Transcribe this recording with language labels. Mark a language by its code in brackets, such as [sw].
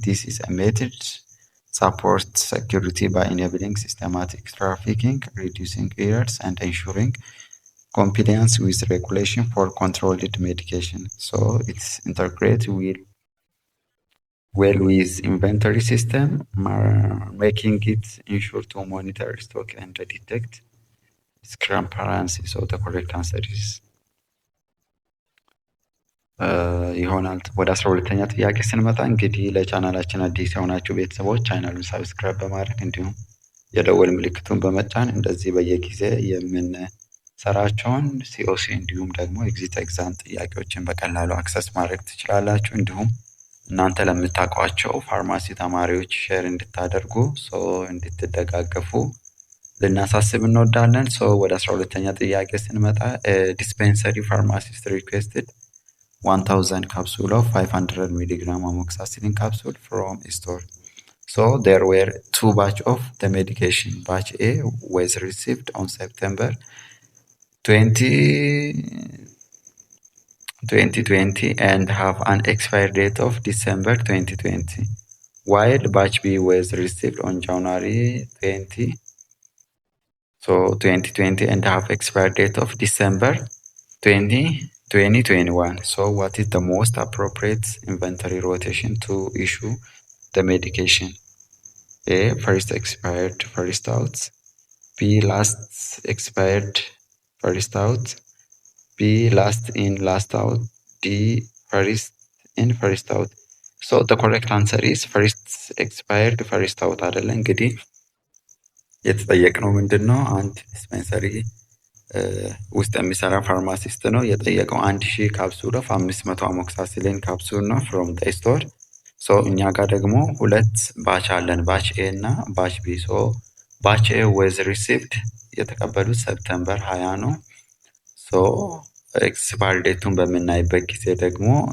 [en] This is a method supports security by enabling systematic trafficking, reducing errors, and ensuring compliance with regulation for controlled medication. So it's integrated well with inventory system, making it ensure to monitor stock and detect discrepancy. So the correct answer is [am] ይሆናል። ወደ 12ኛ ጥያቄ ስንመጣ እንግዲህ ለቻናላችን አዲስ የሆናችሁ ቤተሰቦች ቻናሉን ሳብስክራይብ በማድረግ እንዲሁም የደወል ምልክቱን በመጫን እንደዚህ በየጊዜ የምንሰራቸውን ሲኦሲ እንዲሁም ደግሞ ኤግዚት ኤግዛም ጥያቄዎችን በቀላሉ አክሰስ ማድረግ ትችላላችሁ። እንዲሁም እናንተ ለምታውቋቸው ፋርማሲ ተማሪዎች ሼር እንድታደርጉ እንድትደጋገፉ ልናሳስብ እንወዳለን። ወደ 12ኛ ጥያቄ ስንመጣ [en] ዲስፔንሰሪ ፋርማሲስት ሪኩዌስትድ 1000 capsule of 500 milligram amoxicillin capsule from a store. So there were two batch of the medication. Batch A was received on September 2020 and have an expiry date of December 2020, while batch B was received on January 2020 and have expiry date of December 2021. So what is the most appropriate inventory rotation to issue the medication? A, first expired, first out. B, last expired, first out. B, last in, last out. D, first in, first out. So the correct answer is first expired, first out [am] አይደለ? እንግዲህ የተጠየቅነው ምንድን ነው? አንድ ዲስፔንሰሪ ውስጥ የሚሰራ ፋርማሲስት ነው። የጠየቀው 1000 [en] ካፕሱል ኦፍ 500 አሞክሳሲሊን ካፕሱል [am] ነው [en] ፍሮም ዘ ስቶር። [am] ሶ እኛ ጋር ደግሞ ሁለት ባች አለን፣ ባች ኤ እና ባች ቢ። ሶ ባች ኤ [en] ወዝ ሪሲቭድ [am] የተቀበሉት ሰፕተምበር 20 ነው። ሶ ኤክስፓየር ዴቱን በምናይበት ጊዜ ደግሞ